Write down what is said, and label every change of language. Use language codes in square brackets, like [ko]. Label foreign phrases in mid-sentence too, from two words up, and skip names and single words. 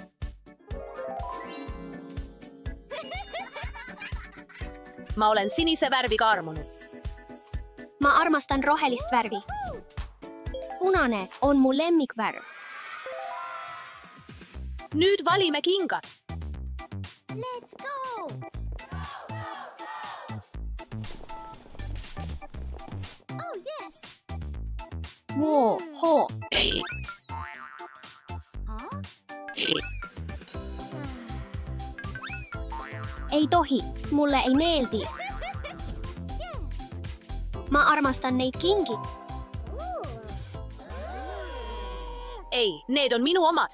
[et] Ma olen sinise värviga armunud. Ma armastan rohelist värvi. Punane on mu lemmikvärv. Nüüd valime kingad. [en] Let's go! Oh yes! Wow. [et] Ei. Ei tohi, mulle ei meeldi. Ma armastan neid kingi. Ei, need on minu omad.